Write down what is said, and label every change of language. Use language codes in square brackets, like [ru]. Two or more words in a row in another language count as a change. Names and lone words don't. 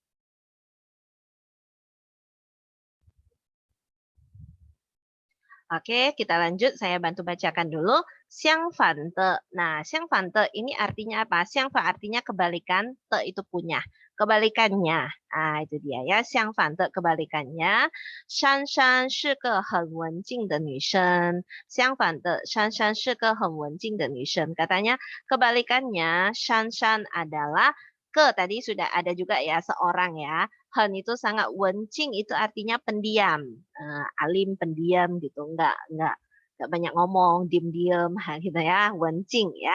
[id] Oke, kita lanjut. Saya bantu bacakan dulu. [zh] 相反的. [id] Nah, [zh] 相反的 [id] ini artinya apa? [zh] 相反 [id] artinya kebalikan, te itu punya. Kebalikannya. Ah, itu dia ya. [zh] 相反的 [id] kebalikannya. [zh] Shan Shan 是个很文静的女生. 相反的, Shan Shan 是个很文静的女生. [id] Katanya kebalikannya, Shan Shan adalah tadi sudah ada juga ya seorang ya. Han itu sangat wencing itu artinya pendiam, alim pendiam gitu, enggak banyak ngomong, diem-diem gitu ya, wencing ya.